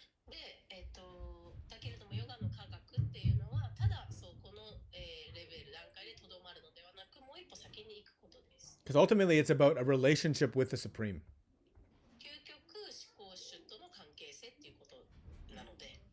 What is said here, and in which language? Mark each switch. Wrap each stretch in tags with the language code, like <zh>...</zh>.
<ja>で、だけれどもヨガの科学っていうのはただそうこの、レベル段階でとどまるのではなく、もう一歩先に行くことです。</ja> <en>Because ultimately it's about a relationship with the Supreme.</en> <ja>究極思考主との関係性っていうことなので。</ja>